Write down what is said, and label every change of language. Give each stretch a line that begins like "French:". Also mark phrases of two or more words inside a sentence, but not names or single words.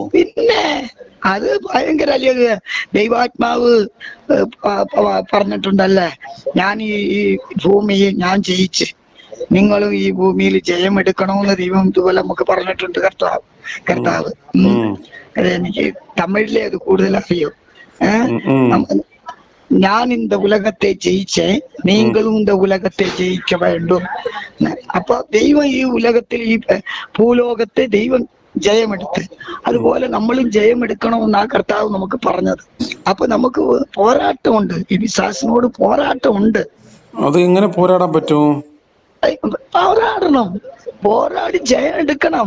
Malayalam: പിന്നെ അത് ഭയങ്കര ദൈവാത്മാവ് പറഞ്ഞിട്ടുണ്ടല്ലേ, ഞാൻ ഈ ഭൂമിയിൽ ഞാൻ ജയിച്ച് നിങ്ങളും ഈ ഭൂമിയിൽ ജയമെടുക്കണമെന്ന് ദൈവം ഇതുപോലെ നമുക്ക് പറഞ്ഞിട്ടുണ്ട്. കർത്താവ് അത് എനിക്ക് തമിഴിലെ അത് കൂടുതൽ അറിയോ.
Tamil: ഞാൻ இந்த உலகத்தை ஜெயிச்சேன், நீங்களும் இந்த உலகத்தை ஜெயிக்க வேண்டும்.
Malayalam: അപ്പൊ ദൈവം ഈ ഉലകത്തിൽ, ഈ ഭൂലോകത്തെ ദൈവം ജയമെടുത്ത്, അതുപോലെ നമ്മളും ജയമെടുക്കണമെന്നാ കർത്താവ് നമുക്ക് പറഞ്ഞത്. അപ്പൊ നമുക്ക് പോരാട്ടമുണ്ട്, ഈ പിശാചിനോട് പോരാട്ടമുണ്ട്. അത് എങ്ങനെ പോരാടാൻ പറ്റും? പോരാടി ജയം എടുക്കണം.